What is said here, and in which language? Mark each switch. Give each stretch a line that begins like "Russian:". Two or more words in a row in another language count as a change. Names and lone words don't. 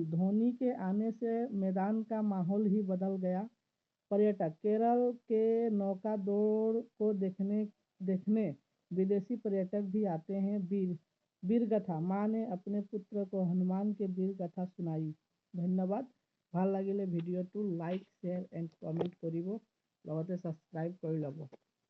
Hindi: धोनी के आने से मैदान का माहौल ही बदल गया। पर्यटक। केरल के नौका दौड़ को देखने विदेशी पर्यटक भी आते हैं। वीर गाथा। माँ ने अपने पुत्र को हनुमान के वीर गाथा सुनाई। धन्यवाद।
Assamese: ভাল লাগিলে ভিডিঅ'টো
English: like share and comment
Assamese: কৰিব, লগতে ছাবস্ক্ৰাইব কৰি ল'ব।